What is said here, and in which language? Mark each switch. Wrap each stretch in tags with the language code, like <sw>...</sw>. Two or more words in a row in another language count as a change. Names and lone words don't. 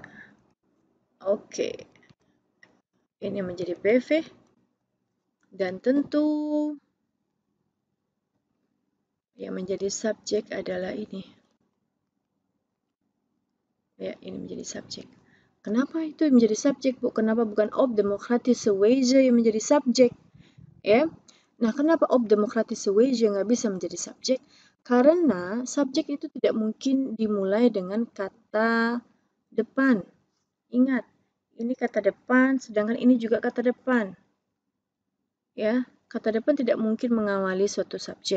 <id>Oke. Ini menjadi PV. Dan tentu yang menjadi subjek adalah ini. Ya, ini menjadi subjek. Kenapa itu menjadi subjek, Bu? Kenapa bukan</id> <nl>op demokratische wijze</nl> <id>yang menjadi subjek? Ya. Nah, kenapa</id> <nl>op demokratische wijze</nl> <id>nggak bisa menjadi subjek? Karena subjek itu tidak mungkin dimulai dengan kata depan. Ingat, ini kata depan, sedangkan ini juga kata depan. Ya, kata depan tidak mungkin mengawali suatu subjek.</id>